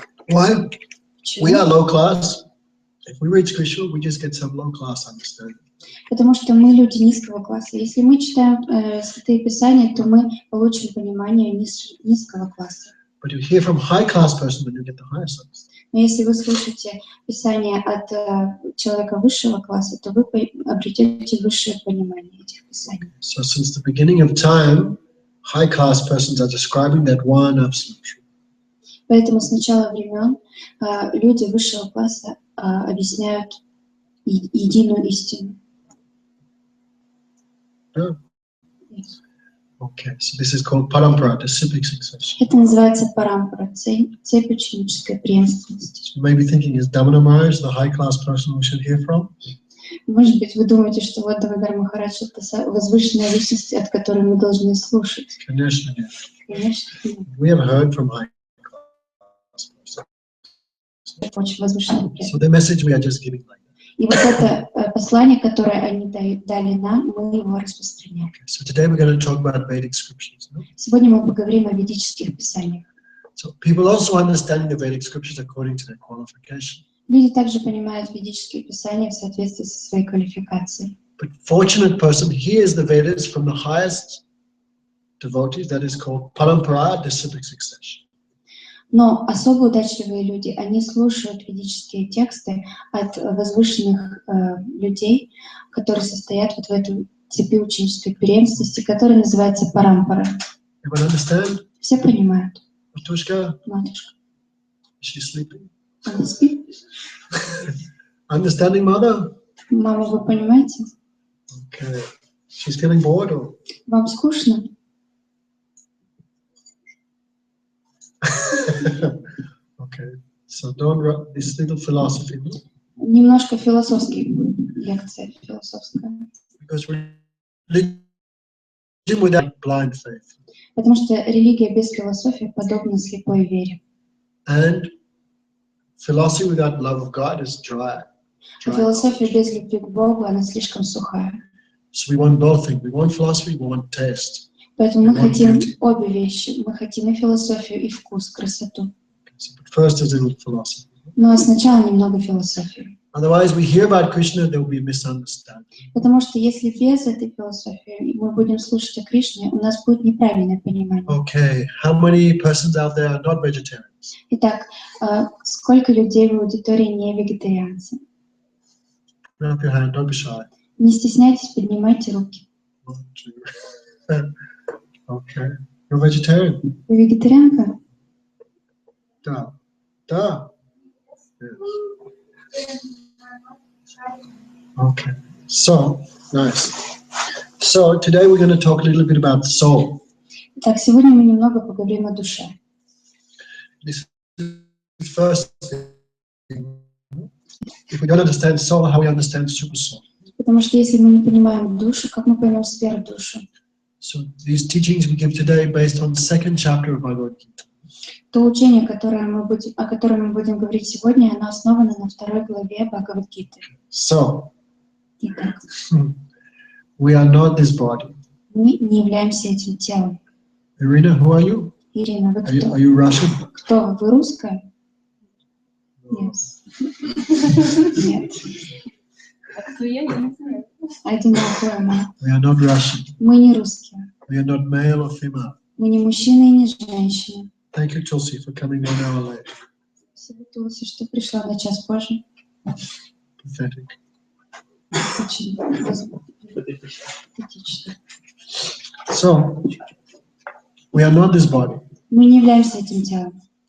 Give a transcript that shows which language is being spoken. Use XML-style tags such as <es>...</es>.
<en>Why?</en> <ru>Почему?</ru> <en>We are low class. If we read scripture, we just get some low class understanding.</en> <ru>Потому что мы люди низкого класса. Если мы читаем Святые Писания, то мы получим понимание низкого класса.</ru> <en>But you hear from high class person, then you get the highest understanding.</en> <ru>Но если вы слушаете Писание от человека высшего класса, то вы обретете высшее понимание этих Писаний.</ru> <en>So since the beginning of time, high class persons are describing that one absolute truth.</en> <ru>Поэтому с начала времен люди высшего класса объясняют единую истину.</ru> <en>Yeah. Okay, so this is called parampara, disciplic succession.</en> <ru>Это называется парампара, цепь ученической преемственности.</ru> <en>You may be thinking, is Damodar Maharaj the high class person we should hear from?</en> <ru>Может быть, вы думаете, что вот Дамодар Махарадж — это возвышенная личность, от которой мы должны слушать. Конечно, нет. Конечно, нет.</ru> <en>We have heard from high class persons.</en> <ru>Это очень возвышенная</ru> <en>So</en> <ru>преемственность.</ru> <en>the message we are just giving like that.</en> <ru>И вот это послание, которое они дали нам, мы его распространяем.</ru> <en>Okay, so today we're going to talk about Vedic scriptures. No?</en> <ru>Сегодня мы поговорим о ведических писаниях.</ru> <en>So people also understanding the Vedic scriptures according to their qualification.</en> <ru>Люди также понимают ведические писания в соответствии со своей квалификацией.</ru> <en>But fortunate person hears the Vedas from the highest devotees, that is called parampara, disciplic succession.</en> <ru>Но особо удачливые люди, они слушают ведические тексты от возвышенных людей, которые состоят вот в этой цепи ученической преемственности, которая называется парампара.</ru> <en>Everyone understand?</en> <ru>Все понимают. Matushka, Матушка,</ru> <en>is she sleeping?</en> <ru>она спит?</ru> <en>Understanding mother?</en> <ru>Мама, вы понимаете?</ru> <en>Okay. She's feeling bored or?</en> <ru>Вам скучно?</ru> <en>Okay. So don't this little philosophy, no?</en> <ru>Немножко философские лекция, философская.</ru> <en>Because religion without blind faith</en> <ru>Потому что религия без философии подобна слепой вере.</ru> <en>and philosophy without love of God is dry.</en> <ru>А философия без любви к Богу, она слишком сухая.</ru> <en>So we want both things. We want philosophy, we want taste.</en> <ru>Поэтому мы</ru> <en>Want</en> <ru>хотим</ru> <en>beauty.</en> <ru>обе вещи. Мы хотим и философию, и вкус, красоту.</ru> <en>So, but first is a little philosophy.</en> <ru>Но сначала немного философии.</ru> <en>Otherwise, we hear about Krishna, there will be a misunderstanding.</en> <ru>Потому что если без этой философии мы будем слушать о Кришне, у нас будет неправильное понимание.</ru> <en>Okay, how many persons out there are not vegetarians?</en> <ru>Итак, сколько людей в аудитории не вегетарианцы?</ru> <en>Put up your hand, don't be shy.</en> <ru>Не стесняйтесь, поднимайте руки.</ru> <en>1, 2. Okay, you're vegetarian?</en> <ru>Вы вегетарианка? Da. Da.</ru> <en>Yes. Okay, so, nice. So, today we're going to talk a little bit about soul.</en> <ru>Итак, сегодня мы немного поговорим о душе.</ru> <en>This is the first thing. If we don't understand soul, how we understand super soul?</en> <ru>Потому что если мы не понимаем душу, как мы поймем сверхдушу?</ru> <en>So these teachings we give today based on the second chapter of Bhagavad Gita.</en> <ru>То учение, о котором мы будем говорить сегодня, оно основано на 2 главе Бхагавад-гиты.</ru> <en>So,</en> <ru>Итак,</ru> <en>we are not this body.</en> <ru>мы не являемся этим телом.</ru> <en>Irina, who are you?</en> <ru>Ирина, вы кто?</ru> <en>Are you Russian?</en> <ru>Кто? Вы русская? Нет. Нет. А кто я не знаю.</ru> <en>I don't know who am I. We are not Russian.</en> <ru>Мы не русские.</ru> <en>We are not male or female.</en> <ru>Мы не мужчины и не женщины.</ru> <en>Thank you, Tulsi, for coming 1 hour late.</en> <ru>Спасибо, Тулси, что пришла на час позже.</ru> <en>Pathetic.</en> <ru>Очень патетично.</ru> <en>So, we are not this body.</en> <ru>Мы не являемся этим телом.</ru>